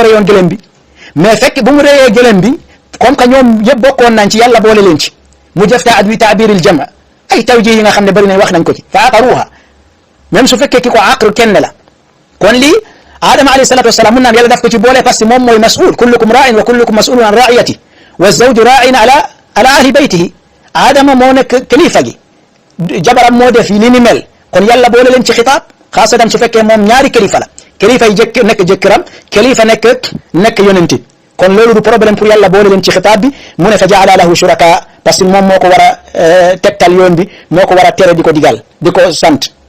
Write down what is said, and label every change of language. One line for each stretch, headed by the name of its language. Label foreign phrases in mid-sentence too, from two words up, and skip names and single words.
Wolof: reyoon gëlëm bi mais fekk bu mu reyee gëlëm bi
French: comme que
Wolof: ñoom yëpp bokkoon nañ ci yàlla boole leen ci mu jëf
Arabic: تعبير الجمع'
Wolof: ay tawjih yi nga xam ne bëri nañ wax nañ ko ci fa aqaruha même su fekkee ki ko aqr kenn la kon lii Adama
Arabic: عليه الصلاة والسلام
Wolof: mun naan yàlla daf ko ci boole
French: parce que
Wolof: moom mooy
Arabic: مسؤول كلكم راع وكلكم مسؤول عن رعيته والزوج راع على أهل بيته
Wolof: Adama moo nekk kilifa gi jabaram moo def li ni mel kon yàlla boole leen ci
Arabic: خطاب خاصة
Wolof: su fekkee moom ñaari kilifa la kilifa yi nekk jëkkëram kilifa nekk yonenti kon loolu du
French: problème pour
Wolof: yàlla boole leen ci xitaab bi mu ne
Arabic: فجعلا له شركاء
French: parce que
Wolof: moom moo ko war a tegtal yoon bi moo ko war a tere di ko digal di ko sant